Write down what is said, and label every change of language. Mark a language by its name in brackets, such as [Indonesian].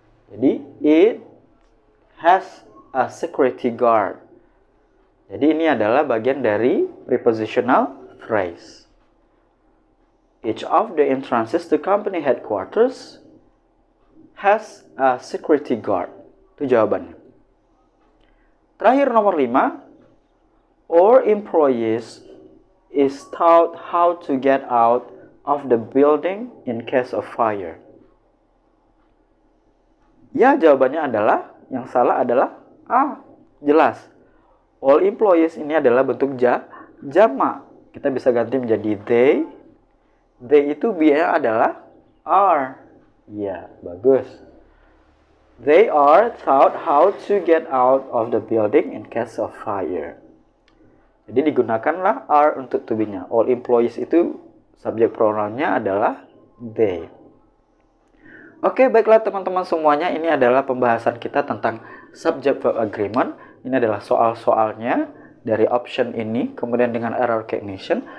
[Indonesian] Jadi [English] it has a security guard. [Indonesian] Jadi ini adalah bagian dari prepositional phrase. [English] Each of the entrances to company headquarters has a security guard. [Indonesian] Itu jawabannya. Terakhir nomor 5. [English] All employees is taught how to get out of the building in case of fire. [Indonesian] Jawabannya adalah, yang salah adalah A. Jelas. [English] All employees [Indonesian] ini adalah bentuk jamak. Kita bisa ganti menjadi they. They itu biasanya adalah are. Bagus. [English] They are taught how to get out of the building in case of fire. [Indonesian] Jadi digunakanlah are untuk to be-nya. [English] All employees [Indonesian] itu subjek pronounnya adalah they. Oke, baiklah teman-teman semuanya, ini adalah pembahasan kita tentang subject verb agreement. Ini adalah soal-soalnya dari option ini, kemudian dengan error recognition.